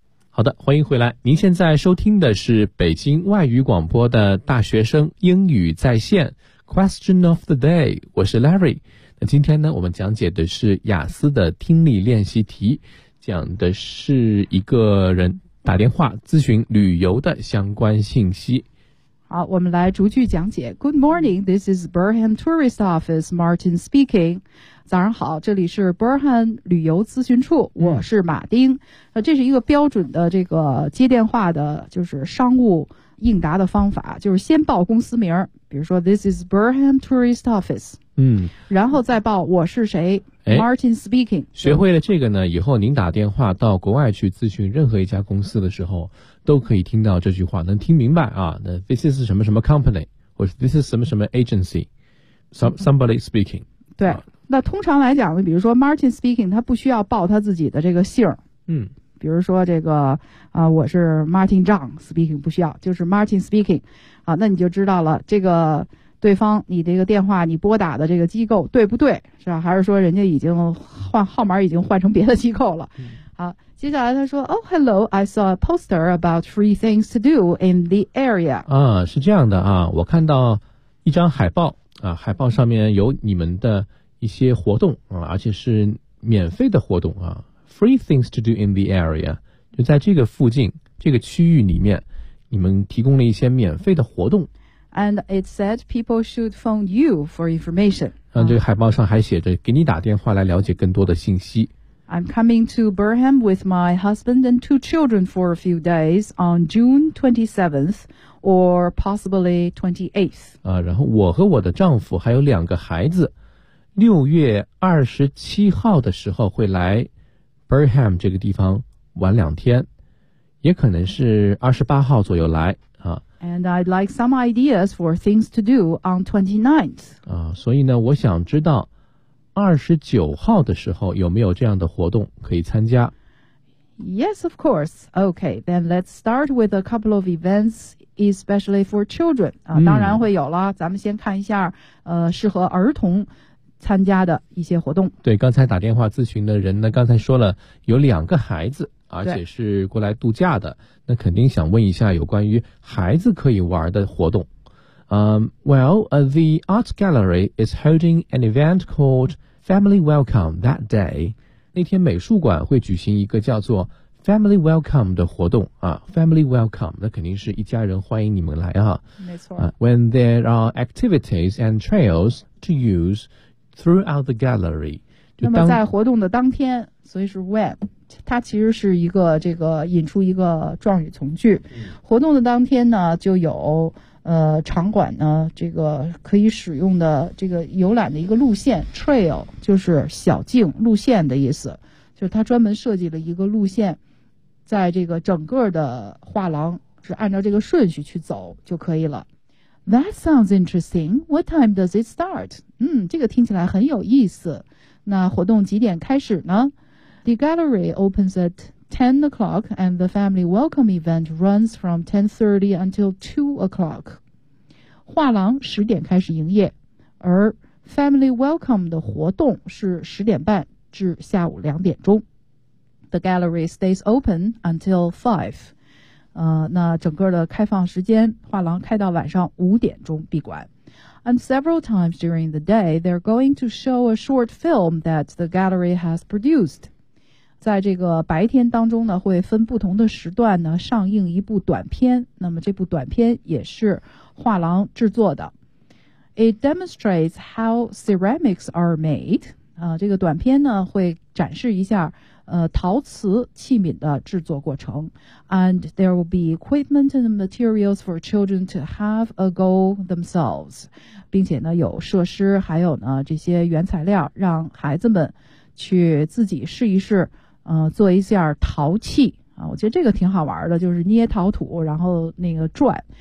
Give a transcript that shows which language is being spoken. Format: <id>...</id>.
<zh>好的，欢迎回来。您现在收听的是北京外语广播的大学生英语在线 Question of the day， 我是 Larry。那今天呢，我们讲解的是雅思的听力练习题，讲的是一个人打电话咨询旅游的相关信息。好，我们来逐句讲解。</zh> <en>Good morning, this is Burnham Tourist Office, Martin speaking.</en> <zh>早上好，这里是 Burnham 旅游咨询处，我是马丁。那这是一个标准的这个接电话的，就是商务应答的方法，就是先报公司名，比如说</zh> <en>This is Burnham Tourist Office。</en> <zh>嗯，然后再报我是谁 ，</zh> <en>Martin speaking。</en> <zh>学会了这个呢，以后您打电话到国外去咨询任何一家公司的时候，都可以听到这句话，能听明白啊。那</zh> <en>This is</en> <zh>什么什么</zh> <en>company，</en> <zh>或者 This is 什么什么</zh> <en>agency， somebody speaking。</en> <zh>对，那通常来讲呢，比如说</zh> <en>Martin speaking，</en> <zh>他不需要报他自己的这个姓儿。嗯，比如说这个啊、我是</zh> <en>Martin Zhang speaking，</en> <zh>不需要，就是 Martin speaking。啊，那你就知道了这个。对方你这个电话你拨打的这个机构对不对，是吧？还是说人家已经换号码，已经换成别的机构了。好，接下来他说</zh> <en>Oh hello, I saw a poster about free things to do in the area。</en> <zh>啊，是这样的啊，我看到一张海报啊，海报上面有你们的一些活动啊，而且是免费的活动啊。</zh> <en>Free things to do in the area，</en> <zh>就在这个附近这个区域里面，你们提供了一些免费的活动。</zh> <en>And it said people should phone you for information。</en> <zh>这个海报上还写着给你打电话来了解更多的信息。</zh> <en>I'm coming to Burham with my husband and two children for a few days on June 27th or possibly 28th.</en> <zh>啊，然后我和我的丈夫还有两个孩子，六月二十七号的时候会来 Burham 这个地方玩两天，也可能是二十八号左右来啊。</zh> <en>And I'd like some ideas for things to do on 29th.</en> <zh>啊，所以呢，我想知道二十九号的时候有没有这样的活动可以参加。</zh> <en>Yes, of course. Okay, then let's start with a couple of events, especially for children.</en> <zh>啊，当然会有了。咱们先看一下，适合儿童参加的一些活动。对，刚才打电话咨询的人呢，刚才说了有两个孩子，而且是过来度假的，那肯定想问一下有关于孩子可以玩的活动。</zh> <en>The art gallery is holding an event called Family Welcome that day.</en> <zh>那天美术馆会举行一个叫做 Family Welcome 的活动啊 ，Family Welcome， 那肯定是一家人欢迎你们来啊。没错。</zh> <en>When there are activities and trails to use throughout the gallery.</en> <zh>那么在活动的当天，所以是 when。它其实是一个这个引出一个状语从句，活动的当天呢就有场馆呢这个可以使用的这个游览的一个路线 trail 就是小径路线的意思，就是它专门设计了一个路线，在这个整个的画廊是按照这个顺序去走就可以了。</zh> <en>That sounds interesting. What time does it start?</en> <zh>这个听起来很有意思，那活动几点开始呢？</zh> <en>The gallery opens at 10 o'clock and the family welcome event runs from 10:30 until 2 o'clock.</en> <zh>画廊十点开始营业，而 family welcome 的活动是十点半至下午两点钟。</zh> <en>The gallery stays open until 5.</en> <zh>那整个的开放时间，画廊开到晚上五点钟闭馆。</zh> <en>And several times during the day, they're going to show a short film that the gallery has produced.</en> <zh>在这个白天当中呢，会分不同的时段呢上映一部短片，那么这部短片也是画廊制作的。</zh> <en>It demonstrates how ceramics are made.</en> <zh>这个短片呢会展示一下陶瓷器皿的制作过程。</zh> <en>And there will be equipment and materials for children to have a go themselves.</en> <zh>并且呢有设施还有呢这些原材料让孩子们去自己试一试，做一下陶器啊，我觉得这个挺好玩的，就是捏陶土，然后那个转。</zh>